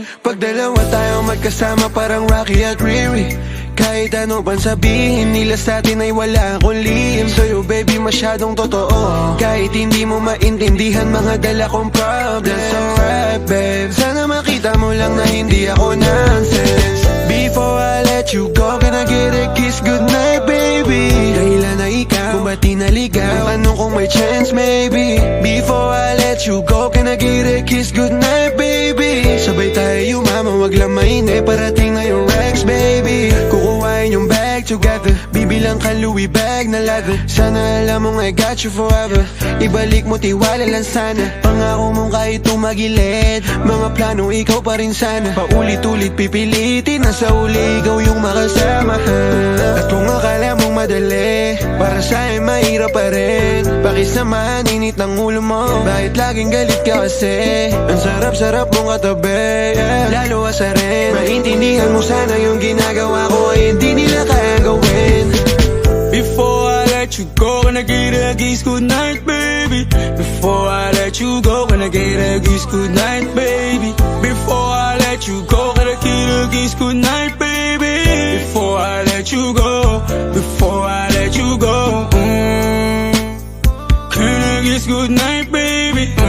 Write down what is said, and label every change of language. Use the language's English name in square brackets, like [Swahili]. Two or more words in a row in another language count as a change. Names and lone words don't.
[Filipino] Pag dalawa tayo magkasama parang Rocky at Riri, kahit ano pang sabihin nila sa atin ay wala akong lihim. Sa'yo baby masyadong totoo, kahit hindi mo maintindihan mga dala kong problems. [English] So right babe, [Filipino] sana makita mo lang na hindi ako nonsense. [English] Before I let you go, can I get a kiss goodnight, baby? [Filipino] Dahilan na ikaw, kung ba't di naligaw, tanong kung may chance, maybe. [English] Before I let you go, can I get a kiss goodnight, baby? [Filipino] Sabay tayo yumama, wag lang mainip, parating na yung Rex, baby. Kukuhain yung bag together, bibilang ka Louis bag na leather. Sana alam mong [English] I got you forever, [Filipino] ibalik mo tiwala lang sana. Pangako mong kahit tumagilid, mga plano ikaw pa rin sana. Paulit-ulit pipilitin na sa uli ikaw yung makasama. At kung akala mong madali, para sa'yo mahirap pa rin. Pakisamahan init ng ulo mo, bakit laging galit ka kasi? Ang sarap-sarap mong katabi, lalo asarin. Maintindihan mo sana yung ginagawa ko ay hindi nila kaya gawin. [English] Before I let you go, can I get a kiss goodnight, baby? Before I let you go, can I get a kiss goodnight, baby? Before I let you go, can I get a kiss goodnight, baby? Before I let you go, before I let you go, can I kiss goodnight, baby?